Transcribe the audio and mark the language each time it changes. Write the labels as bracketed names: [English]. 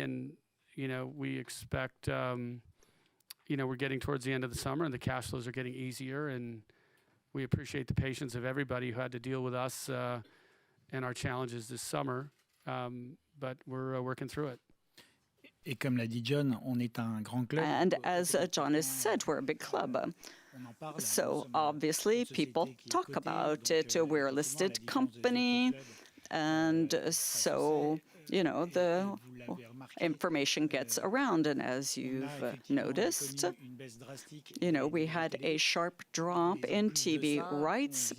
[English] And, you know, we expect, you know, we're getting towards the end of the summer and the cash flows are getting easier. And we appreciate the patience of everybody who had to deal with us and our challenges this summer, but we're working through it. [French] Et comme l'a dit John, on est un grand club. [English] And as John has said, we're a big club. So obviously people talk about it. We're a listed company. And so, you know, the information gets around. And as you've noticed, you know, we had a sharp drop in TV rights.